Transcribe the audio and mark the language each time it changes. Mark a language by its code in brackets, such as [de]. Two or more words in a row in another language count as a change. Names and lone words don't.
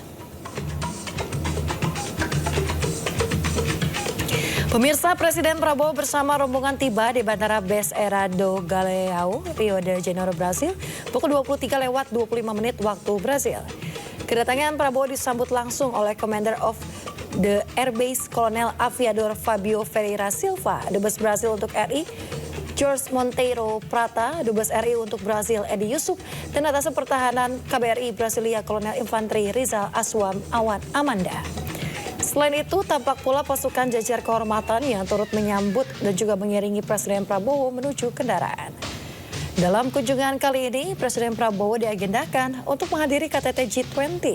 [id] Pemirsa, Presiden Prabowo bersama rombongan tiba di Bandara BSR do Galeão, Rio de Janeiro, Brasil, pukul 23:25 waktu Brasil. Kedatangan Prabowo disambut langsung oleh [en] Commander of the Airbase [id] Kolonel Aviador Fabio Ferreira Silva, Dubes Brasil untuk RI, Jorge Monteiro Prata, Dubes RI untuk Brasil Edi Yusuf, dan Atas Pertahanan KBRI Brasilia Kolonel Infanteri Rizal Aswam Awan Amanda. Selain itu, tampak pula pasukan jajar kehormatan yang turut menyambut dan juga mengiringi Presiden Prabowo menuju kendaraan. Dalam kunjungan kali ini, Presiden Prabowo diagendakan untuk menghadiri KTT G20.